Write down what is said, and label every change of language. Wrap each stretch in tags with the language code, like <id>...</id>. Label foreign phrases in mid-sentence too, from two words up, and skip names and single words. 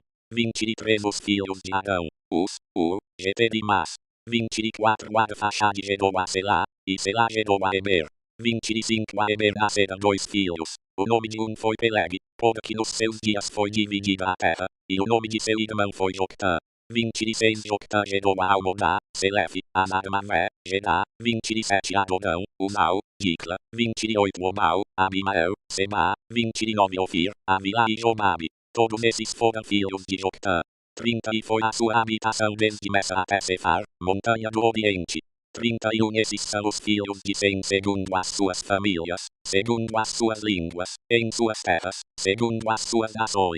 <pt>23 Os filhos de Arão, Uz, Ur, Geter e Mas. 24 Arfaxade gerou a Selá, e Selá gerou a Eber. 25 A Eber nasceram dois filhos, o nome de um foi Peleg, porque nos seus dias foi dividida a terra, e o nome de seu irmão foi Joctã. 26 Joctã gerou a Almodá, Selefe, Anarmavé, Gedá. 27 Adodão, Uzal, Dicla. 28 Obal, Abimael, Seba. 29 Ofir, Avilá e Jobabe. Todos esses foram filhos de Joctã. 30 E foi a sua habitação desde Messa até Sefar, montanha do Oriente. 31 Esses são os filhos de Sem segundo as suas famílias, segundo as suas línguas, em suas terras, segundo as suas nações.</pt>